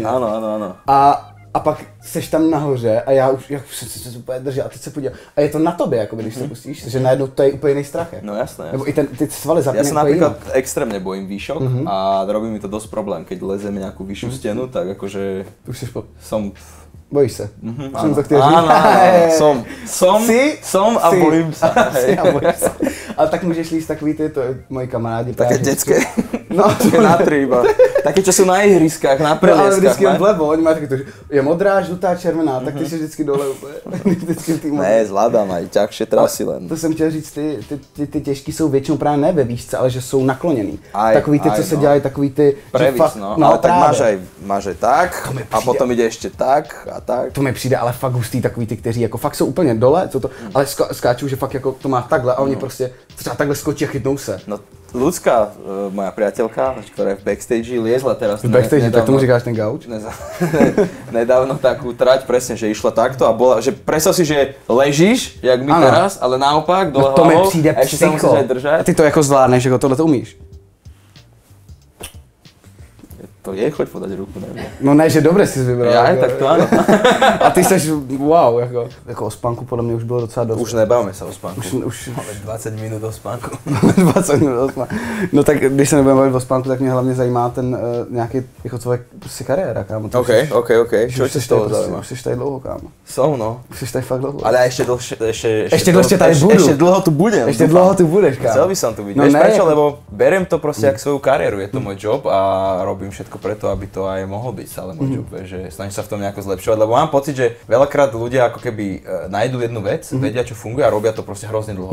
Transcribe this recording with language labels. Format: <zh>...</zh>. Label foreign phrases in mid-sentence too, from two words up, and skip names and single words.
<cs>Ano. A pak seš tam nahoře a já už se úplně držím a teď se podívám. A je to na tobě, jako když se pustíš, že najednou to je úplně jiný strach. No jasné. Nebo i ty svaly zapne.</cs> <sk>Ja sa napríklad extrémne bojím výšok a robí mi to dosť problém, keď lezem nejakú vyššiu stenu, tak akože som...</sk> <cs>Bojíš se?</cs> <sk>Áno, som a bojím sa.</sk> <cs>Ale tak můžeš líst takový to je moji kamarádi.</cs> <sk>Také detské. No, na 3 iba. Také, čo sú na ihriskách, na prelieskách.</sk> <cs>No, ale vždycky jen vlevo, oni mají taky to, že je modrá, žlutá, červená, tak ty jsi vždycky dole úplně.</cs> <sk>Ne, zvládám aj ťažšie trasy len.</sk> <cs>To jsem chtěl říct, ty těžký jsou většinou právě ne ve výšce, ale že jsou nakloněný. Takový ty, co se dělají, takový ty...</cs> <sk>Previs, no, ale tak máš aj tak a potom ide ešte tak a tak.</sk> <cs>To mi přijde ale fakt hustý, takový ty, kteří jako fakt jsou úplně dole, ale skáčou, že fakt jako to má takhle a oni prostě třeba takhle skočí a chytnou se. No,</cs> <sk>Ľudská, moja priateľka, ktorá je v backstage, liezla teraz.</sk> <cs>V backstage, tak tomu říkáš ten gauč?</cs> <sk>Nedávno takú trať, presne, že išla takto a bola, že predstav si, že ležíš, jak my teraz, ale naopak, dole hlavou.</sk> <cs>To mi přijde psycho. A ty to jako zvládneš, jako tohle to umíš?</cs> <sk>To je, choď podať ruku, neviem. No ne, že dobre si vybral. Ja, tak to áno.</sk> <cs>A ty seš, wow, jako o spánku podle mě už bylo docela dost.</cs> <sk>Už nebavme sa o spánku. Už máme 20 minút o spánku. 20 minút o spánku.</sk> <cs>No tak když se nebudeme bavit o spánku, tak mě hlavně zajímá ten nějaký, jako tvoje prostě kariéra, kámo.</cs> <sk>OK. Čo ti z toho zaujíma?</sk> <cs>Už jsi tady dlouho, kámo.</cs> <sk>Som, no.</sk> <cs>Už jsi tady fakt dlouho.</cs> <sk>Ale ešte dlhšie tady budu. Ešte dlho tu budem. Ešte dlho tu budeš, kámo. Chcel by som tu byť. Vieš prečo? Lebo beriem to proste jak svoju kariéru. Je to môj job a robím všetko všetko preto, aby to aj mohol byť stále môj job, že snažím sa v tom nejako zlepšovať, lebo mám pocit, že veľakrát ľudia ako keby nájdú jednu vec, vedia čo funguje a robia to proste hrozne dlho.</sk>